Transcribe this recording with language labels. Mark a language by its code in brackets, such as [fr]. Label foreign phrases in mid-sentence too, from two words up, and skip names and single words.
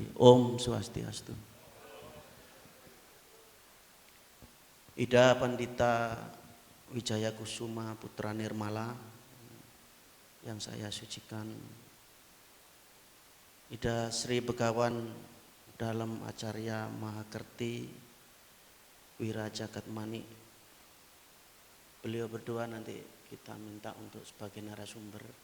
[ban] Om Swastiastu. [id] Ida Pandita Wijaya Kusuma Putra Nirmala yang saya sucikan. Ida Sri Begawan dalam Acarya Mahakerti Wirajagatmani. Beliau berdua nanti kita minta untuk sebagai narasumber.